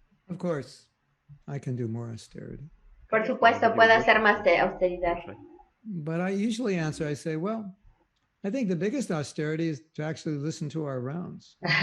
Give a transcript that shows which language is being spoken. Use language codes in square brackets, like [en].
[en] Of course, I can do more austerity. [es] Por supuesto, puedo hacer más de austeridad. [en] But I usually answer, I say, well, I think the biggest austerity is to actually listen to our rounds.